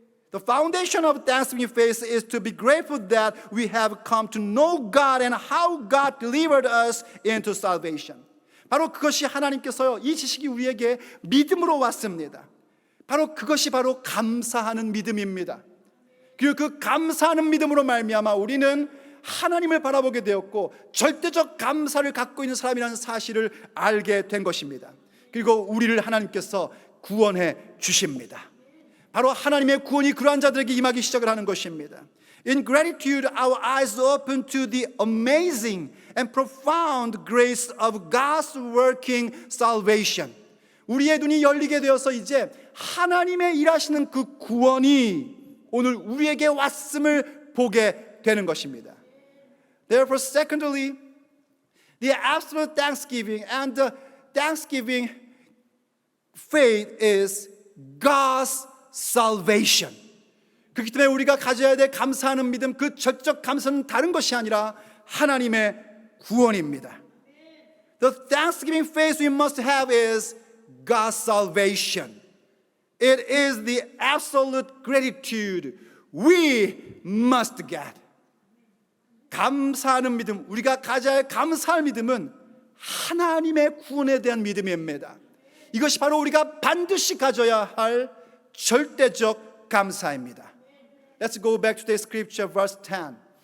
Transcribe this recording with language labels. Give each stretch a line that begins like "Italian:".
English: The foundation of thanksgiving faith is to be grateful that we have come to know God and how God delivered us into salvation.
Korean: 바로 그것이 하나님께서요, 이 지식이 우리에게 믿음으로 왔습니다. 바로 그것이 바로 감사하는 믿음입니다. 그리고 그 감사하는 믿음으로 말미암아 우리는 하나님을 바라보게 되었고 절대적 감사를 갖고 있는 사람이라는 사실을 알게 된 것입니다. 그리고 우리를 하나님께서 구원해 주십니다. 바로 하나님의 구원이 그러한 자들에게 임하기 시작을 하는 것입니다.
English: In gratitude, our eyes open to the amazing and profound grace of God's working salvation.
Korean: 우리의 눈이 열리게 되어서 이제 하나님의 일하시는 그 구원이 오늘 우리에게 왔음을 보게 되는 것입니다.
English: Therefore, secondly, the absolute thanksgiving and the thanksgiving faith is God's salvation.
Korean: 그렇기 때문에 우리가 가져야 될 감사하는 믿음, 그 적적 감사는 다른 것이 아니라 하나님의 구원입니다.
English: The thanksgiving faith we must have is God's salvation. It is the absolute gratitude we must get.
Korean: 감사하는 믿음, 우리가 가져야 할 감사할 믿음은 하나님의 구원에 대한 믿음입니다. 이것이 바로 우리가 반드시 가져야 할 절대적 감사입니다.
English: Let's go back to the scripture, verse 10.